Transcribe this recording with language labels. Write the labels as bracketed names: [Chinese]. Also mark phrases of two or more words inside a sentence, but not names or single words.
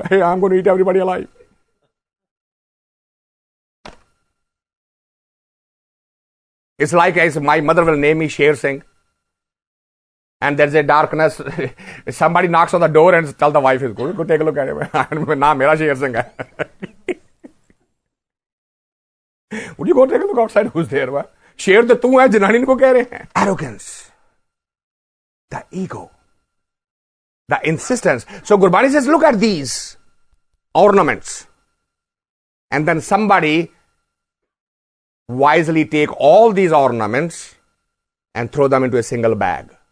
[English] Hey, I'm going to eat everybody alive. It's like my mother will name me Sher Singh. And there's a darkness. Somebody knocks on the door and tell the wife, go take a look at him. Nah, [Hindi] मेरा शेर सिंह है. [English] Would you go take a look outside? Who's there? [Hindi] Wa? शेर तो तू है, जननी को कह रहे हैं. [English] Arrogance. The ego. The insistence. So Gurbani says, look at these ornaments. And then somebody wisely take all these ornaments and throw them into a single bag.